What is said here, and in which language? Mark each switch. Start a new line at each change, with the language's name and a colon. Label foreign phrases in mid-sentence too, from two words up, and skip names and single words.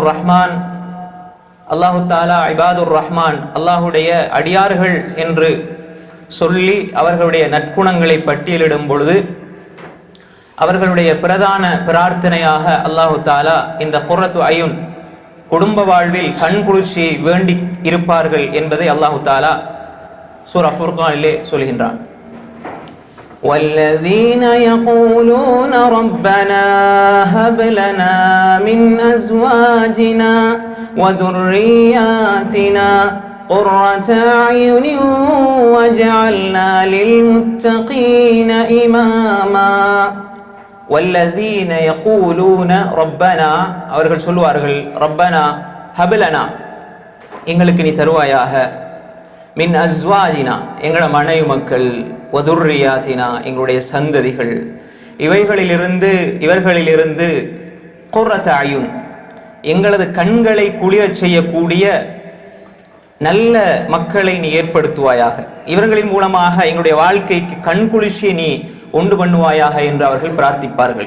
Tamil: ரஹ்மான்,
Arabic: الله تعالى عباد الرحمن
Tamil: அல்லாஹுடைய அடியார்கள் என்று சொல்லி அவர்களுடைய நற்குணங்களை பட்டியலிடும் பொழுது அவர்களுடைய பிரதான பிரார்த்தனையாக
Arabic: الله تعالى
Tamil: இந்த
Arabic: قرة أعين,
Tamil: குடும்ப வாழ்வில் கண் குளிர்ச்சியை வேண்டி இருப்பார்கள் என்பதை
Arabic: الله تعالى
Tamil: சூரா ஃபுர்கானிலே சொல்கின்றான்.
Arabic: وَالَّذِينَ يَقُولُونَ رَبَّنَا هَبْ لَنَا مِنْ أَزْوَاجِنَا وَذُرِّيَّاتِنَا قُرَّةَ أَعْيُنٍ وَاجْعَلْنَا لِلْمُتَّقِينَ إِمَامًا. وَالَّذِينَ يَقُولُونَ رَبَّنَا,
Tamil: அவர்கள் சொல்வார்கள்,
Arabic: ربنا هب لنا,
Tamil: எங்களுக்கு நீ தருவாயாக,
Arabic: من أزواجنا,
Tamil: எங்களோட மனைவி மக்கள், வதுர்ரியாத்தினா, எங்களுடைய சந்ததிகள், இவர்களிலிருந்து
Arabic: قرة أعين,
Tamil: எங்களது கண்களை குளிரச் செய்யக்கூடிய நல்ல மக்களை நீ ஏற்படுத்துவாயாக, இவர்களின் மூலமாக எங்களுடைய வாழ்க்கைக்கு கண் குளிர்ச்சியை நீ உண்டு பண்ணுவாயாக என்று அவர்கள் பிரார்த்திப்பார்கள்.